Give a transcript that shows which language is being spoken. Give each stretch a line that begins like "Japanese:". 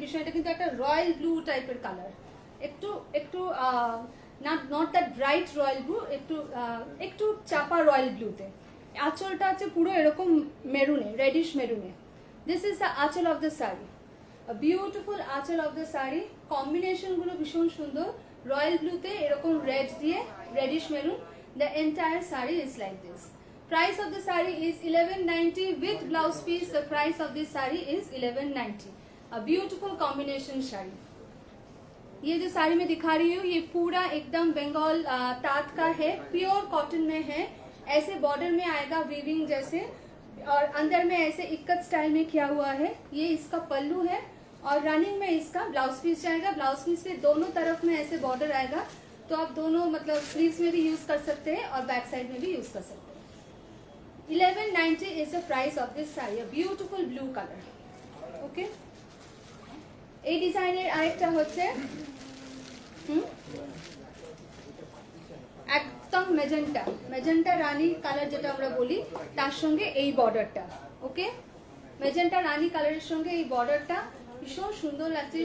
Bangla: বিষয়টা কিন্তু একটা রয়্যাল ব্লু টাইপের কালার, একটু একটু
English: not that bright royal blue,
Bangla: একটু একটু চাপা রয়্যাল ব্লুতে, আঁচলটা আছে পুরো এরকম মেরুনে, রেডিশ মেরুনে।
English: This is the anchal of the sari, beautiful anchal of the sari.
Bangla: কম্বিনেশনগুলো ভীষণ সুন্দর, রয়্যাল ব্লুতে এরকম রেড দিয়ে radish maroon.
English: The entire sari is like this. Price of the saree is 1190 with blouse piece. The price of this saree is 1190. A beautiful combination saree.
Hindi: ये जो साड़ी मैं दिखा रही हूँ ये पूरा एकदम बंगाल तात का है, प्योर कॉटन में है। ऐसे बॉर्डर में आएगा वीविंग जैसे, और अंदर में ऐसे इक्कत स्टाइल में किया हुआ है। ये इसका पल्लू है और रनिंग में इसका ब्लाउज पीस जाएगा। ब्लाउज पीस के दोनों तरफ में ऐसे बॉर्डर आएगा, तो आप दोनों मतलब स्लीव्स में भी यूज कर सकते हैं और बैक साइड में भी यूज कर सकते हैं।
English: 1190 is the price of this saree, a beautiful blue color.
Bangla: Okay, এই ডিজাইনের আরেকটা হচ্ছে একদম মেজেন্টা, মেজেন্টা রানী কালার যেটা আমরা বলি, তার সঙ্গে এই বর্ডারটা। ওকে, মেজেন্টা রানী কালারের সঙ্গে এই বর্ডারটা ভীষণ সুন্দর লাগছে।